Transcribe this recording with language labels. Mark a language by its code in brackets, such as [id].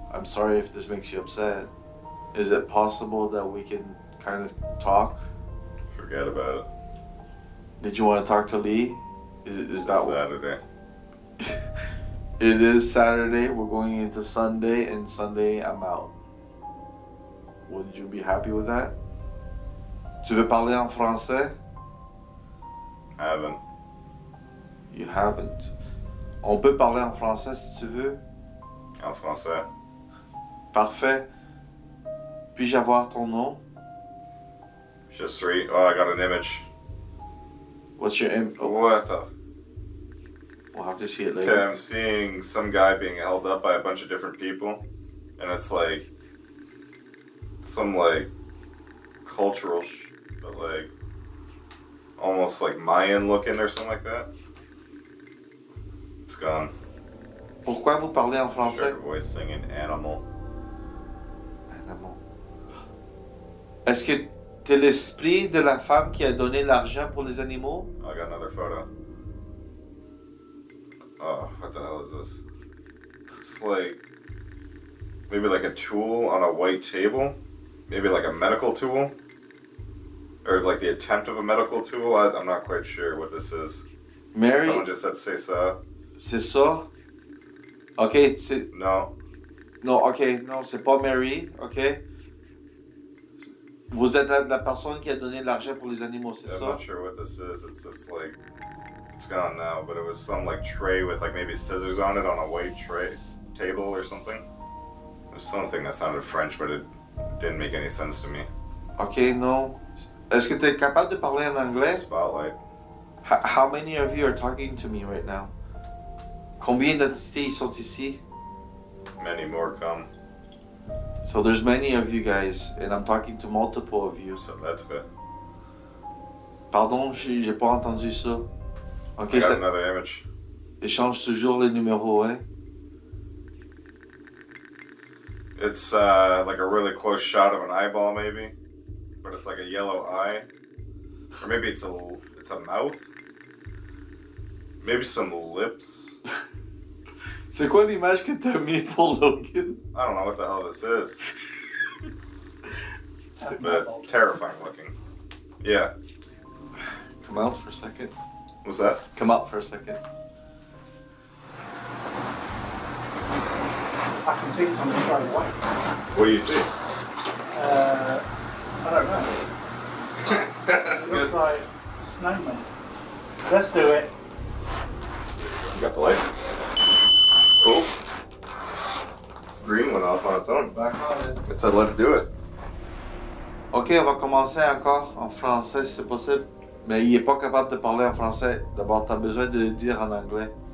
[en] I'm sorry if this makes you upset. Is it possible that we can kind of talk? Forget about it. Did you want to talk to Lee? Is It's that Saturday. It is Saturday. We're going into Sunday, and Sunday I'm out. Would you be happy with that? [fr] Tu veux parler en français? [en] I haven't. You haven't. [fr] On peut parler en français si tu veux. En français. Parfait. Puis-je avoir ton nom? [en] Just 3. Oh, I got an image. What's your What the? We'll have to see it Okay, later. I'm seeing some guy being held up by a bunch of different people, and it's like some like cultural, but like almost like Mayan looking or something like that. It's gone. [fr] Pourquoi vous parlez en français? [en] Sugar voice singing animal. Animal. [fr] Est-ce que t'es l'esprit de la femme qui a donné l'argent pour les animaux? [en] Oh, I got another photo. Oh, what the hell is this? It's like maybe like a tool on a white table, maybe like a medical tool, or like the attempt of a medical tool. I'm not quite sure what this is. Mary? Someone just said [fr] c'est ça. C'est ça? Ok, c'est... [en] No. [fr] Non, ok, non, c'est pas Mary, ok? Vous êtes la personne qui a donné l'argent pour les animaux, c'est [en] I'm [fr] ça? [en] not sure what this is. It's like it's gone now, but it was some like tray with like maybe scissors on it on a white tray. table or something. There's something that sounded French, but it didn't make any sense to me. [fr] Ok, non. Est-ce que tu es capable de parler en anglais? [en] Spotlight. How many of you are talking to me right now? [fr] Combien d'entités sont ici? [en] Many more come. So there's many of you guys, and I'm talking to multiple of you. So lettre. [fr] Pardon, j'ai pas entendu ça. Ok, [en] I got [fr] ça [en] another image. [fr] échange toujours les numéros, hein? [en] It's like a really close shot of an eyeball, maybe, but it's like a yellow eye, or maybe it's a mouth. Maybe some lips. [fr] C'est quoi l'image que t'as mis pour Logan? [en] I don't know what the hell this is, but terrifying looking. Yeah. Come out for a second. What's that? Come out for a second. I can see something straight away. What do you see? I don't know. That's It looks good. like snowman. Let's do it. You got the light? Cool. Green went off on its own. Back on it. It said, let's do it. [fr] Ok, on va commencer encore en français si c'est possible. Mais il est pas capable de parler en français. D'abord, t'as besoin de le dire en anglais.